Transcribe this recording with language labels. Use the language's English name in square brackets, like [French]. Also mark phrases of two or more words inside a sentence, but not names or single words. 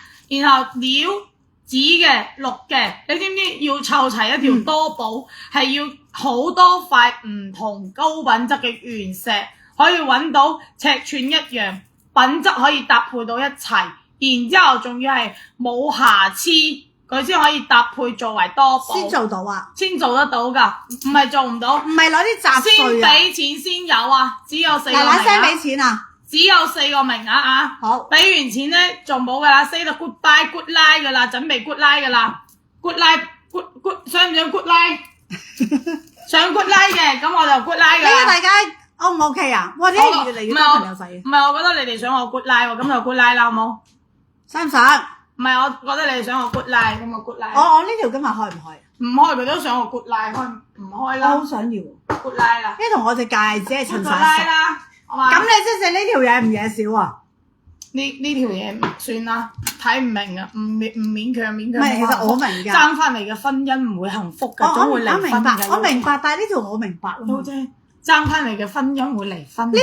[Cantonese] 然後料紫嘅、綠嘅，你知唔知要湊齊一條多寶係要好多塊唔同高品質嘅原石，可以揾到尺寸一樣，品質可以搭配到一齊，然之後仲要係冇瑕疵，佢先可以搭配作為多寶。先做到啊？先做得到㗎，唔係做唔到。唔係攞啲雜碎啊？先俾錢先有啊，只有4個名額。嗱聲俾錢啊！只有4個名額啊！好，俾完錢咧，仲冇㗎啦 ，say 到 [English] goodbye good night [Cantonese] 㗎啦，準備 [English] good night [Cantonese] 㗎啦 ， [English] good night good [Cantonese] 想唔想 [English] good night？ [Cantonese] 想 [English] good night [Cantonese] 嘅，咁我就 good night 㗎啦。呢個大家 O 唔 OK 啊？哇！呢越嚟越多朋友仔。唔係，我覺得你哋想我 [English] good night [Cantonese] 喎，咁就 [English] good night [Cantonese] 啦，好冇？想唔想？唔係，我覺得你哋想我 [English] good night， [Cantonese] 咁我 [English] good night。 [Cantonese] 我呢條今日開唔開？唔開佢都想我 good night，開唔開啦？我好想要 [English] good night [Cantonese] 啦。呢同我隻戒指係襯 good 晒 night 色。啦，好嘛？咁你即係呢條嘢唔嘢少啊？呢條嘢算啦，睇唔明啊，唔勉強。唔係，其實我明㗎。爭翻嚟嘅婚姻唔會幸福㗎，總會離婚㗎。我明白，但係呢條我明白咯。啫，爭翻嚟嘅婚姻會離婚。